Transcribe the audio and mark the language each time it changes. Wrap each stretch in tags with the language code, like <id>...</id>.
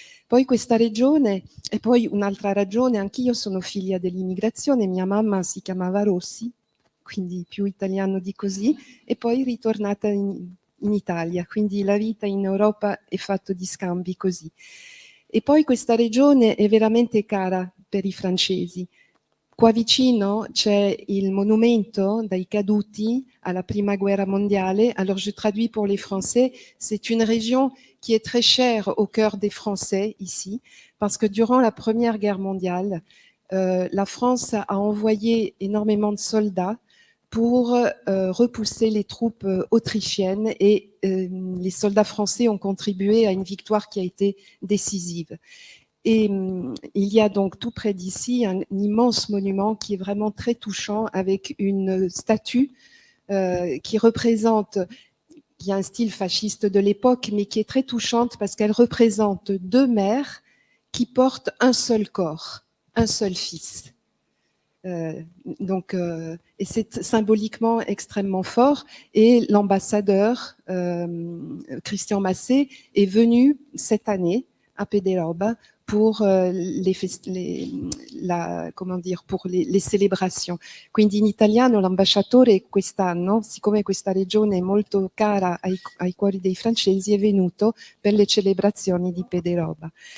<it>Poi questa regione, e poi un'altra ragione, anch'io sono figlia dell'immigrazione, mia mamma si chiamava Rossi, quindi più italiano di così, e poi ritornata in Italia, quindi la vita in Europa è fatta di scambi così. E poi questa regione è veramente cara per i francesi. Qua vicino c'è il monumento dei caduti alla Prima Guerra mondiale.</it> <fr>Alors je traduis pour les Français, c'est une région qui est très chère au cœur des Français ici, parce que durant la Première Guerre mondiale, la France a envoyé énormément de soldats pour repousser les troupes autrichiennes et les soldats français ont contribué à une victoire qui a été décisive. Et il y a donc tout près d'ici un immense monument qui est vraiment très touchant avec une statue qui représente, il y a un style fasciste de l'époque, mais qui est très touchante parce qu'elle représente deux mères qui portent un seul corps, un seul fils. Et c'est symboliquement extrêmement fort. Et l'ambassadeur Christian Massé est venu cette année a Pederoba pour le celebrazioni.</fr> <it>Quindi in italiano l'ambasciatore quest'anno, siccome questa regione è molto cara ai cuori dei francesi, è venuto per le celebrazioni di Pederoba.</it>